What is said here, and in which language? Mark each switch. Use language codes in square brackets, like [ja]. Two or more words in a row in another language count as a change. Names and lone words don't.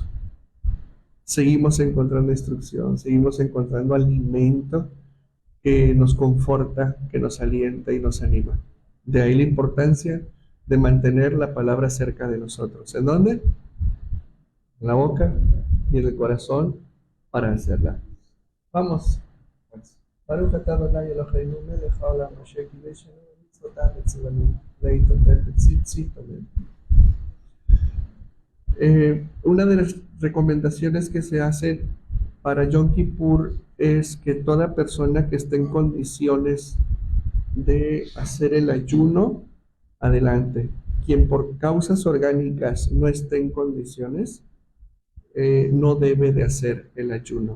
[es] Seguimos encontrando instrucción, seguimos encontrando alimento que nos conforta, que nos alienta y nos anima. De ahí la importancia de mantener la palabra cerca de nosotros. ¿En dónde? En la boca y en el corazón para hacerla. Vamos. [he] ברוך אתה אדני אלהינו מלך העולם אשר קדשנו במצותיו וצונו להתעטף בציצית. [es] Una de las recomendaciones que se hacen para Yom Kippur es que toda persona que esté en condiciones de hacer el ayuno, adelante. Quien por causas orgánicas no esté en condiciones, no debe de hacer el ayuno.